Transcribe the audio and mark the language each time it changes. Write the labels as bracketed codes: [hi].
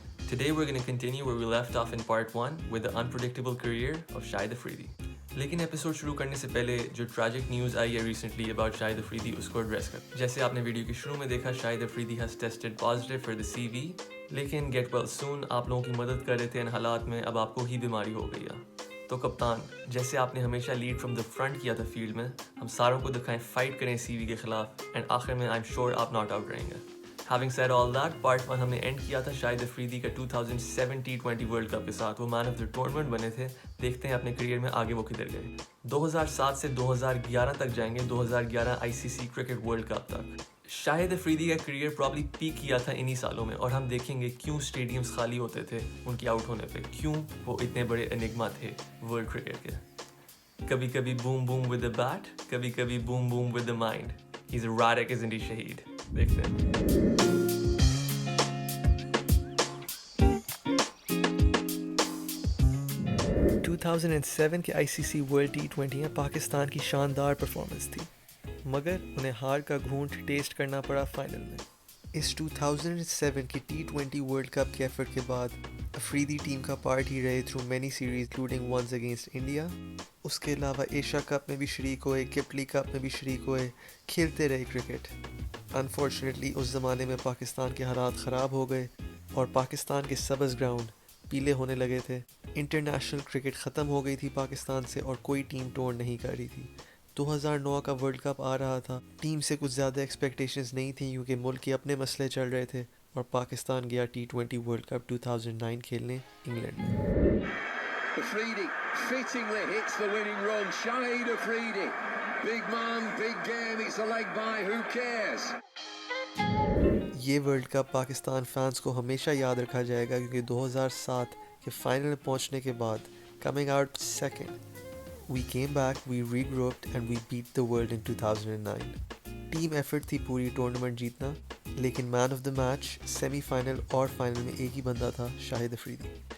[en] Today we're going to continue where we left off in part 1 with the unpredictable career of Shahid Afridi. [ur] لیکن episode شروع کرنے سے پہلے جو tragic news آئی ہے ریسنٹلی اباؤٹ شاہد افریدی اس کو ایڈریس کر. جیسے آپ نے ویڈیو کے شروع میں دیکھا شاہد Afridi [en] has tested positive for the C V, [ur] لیکن [en] get well soon [ur] آپ لوگوں کی مدد کر رہے تھے ان حالات میں، اب آپ کو ہی بیماری ہو گئی ہے. تو کپتان جیسے آپ نے ہمیشہ [en] lead from the front [ur] کیا تھا فیلڈ میں، ہم ساروں کو دکھائیں فائٹ کریں سی وی کے خلاف، اینڈ آخر میں [en] I am sure [ur] آپ ناٹ آؤٹ رہیں گے. [en] Having said all that, [ur] part 1 ہم نے اینڈ کیا تھا شاہد افریدی کا 2007 T20 ورلڈ کپ کے ساتھ. وہ مین آف دا ٹورنامنٹ بنے تھے. دیکھتے ہیں اپنے کریئر میں آگے وہ کدھر گئے. 2007 سے 2011 تک جائیں گے، 2011 ICC کرکٹ ورلڈ کپ تک. شاہد افریدی کا کریئر پرابلی پیک کیا تھا انہی سالوں میں، اور ہم دیکھیں گے کیوں اسٹیڈیمز خالی ہوتے تھے ان کے آؤٹ ہونے پہ، کیوں وہ اتنے بڑے انگما تھے ورلڈ کرکٹ کے. کبھی کبھی [en] Boom boom with the bat, کبھی کبھی boom boom with the mind. He's erratic, isn't he, Shahid? [ur] دیکھتے ہیں. 2007 کے ICC ورلڈ T20 میں پاکستان کی شاندار پرفارمنس تھی، مگر انہیں ہار کا گھونٹ ٹیسٹ کرنا پڑا فائنل میں. اس 2007 کی T20 ورلڈ کپ کے ایفرٹ کے بعد افریدی ٹیم کا پارٹ ہی رہے [en] Through many series including wins against India. [ur] اس کے علاوہ ایشیا کپ میں بھی شریک ہوئے، کپلی کپ میں بھی شریک ہوئے، کھیلتے رہے کرکٹ. انفارچونیٹلی اس زمانے میں پاکستان کے حالات خراب ہو گئے اور پاکستان کے سبز گراؤنڈ پیلے ہونے لگے تھے. انٹرنیشنل کرکٹ ختم ہو گئی تھی پاکستان سے اور کوئی ٹیم ٹور نہیں کر رہی تھی. 2009 کا ورلڈ کپ آ رہا تھا، ٹیم سے کچھ زیادہ ایکسپیکٹیشنز نہیں تھیں کیونکہ ملک کے اپنے مسئلے چل رہے تھے، اور پاکستان گیا T20 ورلڈ کپ 2009 کھیلنے انگلینڈ میں. [en] Afridi fittingly hits the winning run. Shahid Afridi, big man, big game. It's a leg by. Who cares? [ur] یہ ورلڈ کپ پاکستان فینس کو ہمیشہ یاد رکھا جائے گا کیونکہ 2007 کے فائنل میں پہنچنے کے بعد [en] Coming out second we came back, we re grouped and we bat the world in 2009. [ur] Team effort تھی پوری ٹورنامنٹ جیتنا، لیکن مین of the match semi final اور فائنل میں ایک ہی بندہ تھا، شاہد افریدی.